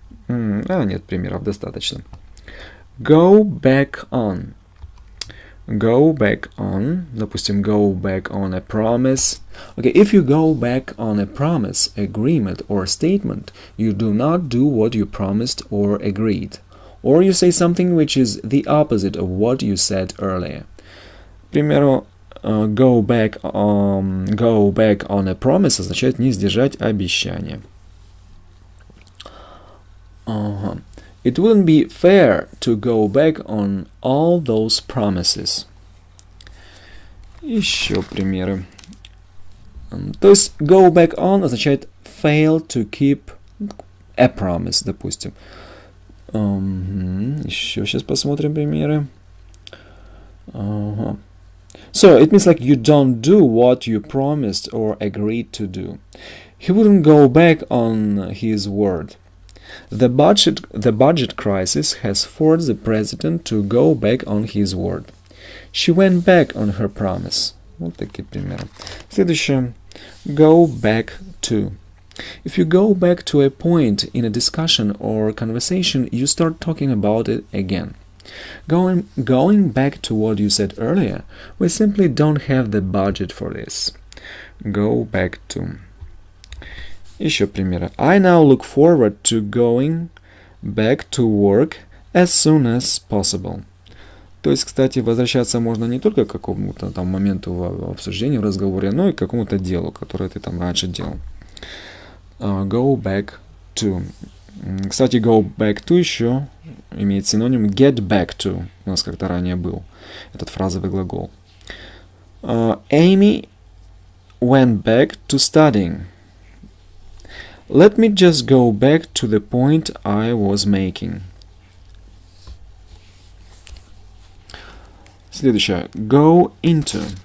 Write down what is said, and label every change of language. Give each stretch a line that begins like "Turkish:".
Russian: Нет примеров, достаточно.
English: Go back on. Go back on.
Russian: Допустим,
English: go back on a promise. Okay, if you go back on a promise, agreement, or statement, you do not do what you promised or agreed. Or you say something which is the opposite of what you said earlier.
Russian: К примеру,
English: go back on a promise
Russian: означает не сдержать обещание.
English: It wouldn't be fair to go back on all those promises.
Russian: Еще примеры. То есть
English: go back on
Russian: означает
English: fail to keep a promise,
Russian: допустим. Еще сейчас посмотрим примеры.
English: So, it means like you don't do what you promised or agreed to do. He wouldn't go back on his word. The budget crisis has forced the president to go back on his word. She went back on her promise.
Russian: Вот такие примеры. Следующее.
English: Go back to. If you go back to a point in a discussion or conversation, you start talking about it again. Going back to what you said earlier, we simply don't have the budget for this. Go back to.
Russian: Еще примеры.
English: I now look forward to going back to work as soon as possible.
Russian: То есть, кстати, возвращаться можно не только к какому-то там моменту в обсуждении, в разговоре, но и к какому-то делу, которое ты там раньше делал.
English: Go back to.
Russian: Кстати,
English: go back to
Russian: еще имеет синоним
English: get back to.
Russian: У нас как-то ранее был этот фразовый глагол.
English: Amy went back to studying. Let me just go back to the point I was making.
Russian: Следующее.
English: Go into.